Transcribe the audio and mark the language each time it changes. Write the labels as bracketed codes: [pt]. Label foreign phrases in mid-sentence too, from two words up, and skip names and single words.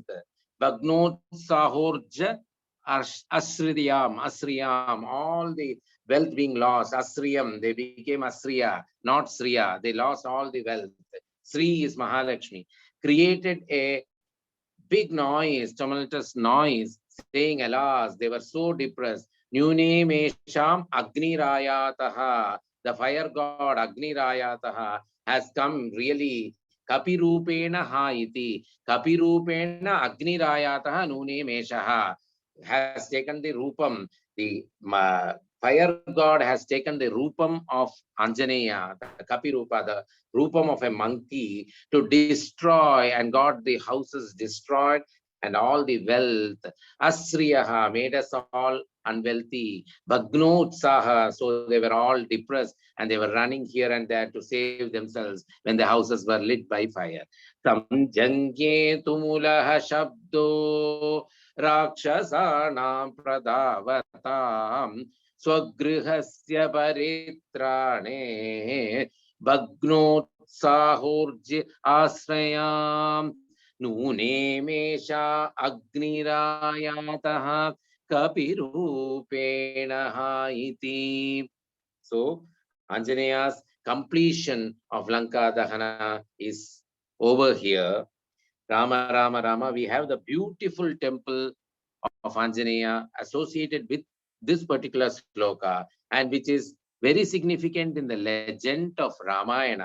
[sa] भग्नोत्साहोर्जा अश्रियम्, [en] all the wealth being lost. Asriyam, they became Asriya, not Sriya. They lost all the wealth. Sri is Mahalakshmi. Created a big noise, tumultuous noise, saying, alas, they were so depressed. [sa] नूनं मेषम् अग्निरायातः. [en] The fire god Agnirayataha has come really. [sa] कपिरूपेण ह इति। कपिरूपेण अग्निरायातः नूनं मेषः [en] has taken the [sa] rupam. [en] The fire god has taken the rupam of Anjaneya, the Kapirupa, the rupam of a monkey to destroy and got the houses destroyed and all the wealth. Asriyaha made us all unwealthy. Bhagnotsaha, so they were all depressed and they were running here and there to save themselves when the houses were lit by fire. [sa] संजज्ञे तुमुलः शब्दो राक्षसानां प्रधावताम् स्वगृहस्य परित्राणे भग्नोत्साहोर्जा अश्रियम् नूनं एष अग्निरायातः कपिरूपेण इति. [en] So, Anjaneya's completion of Lanka Dahana is over here. Rama, Rama, Rama. We have the beautiful temple of Anjaneya associated with this particular sloka and which is very significant in the legend of Ramayana.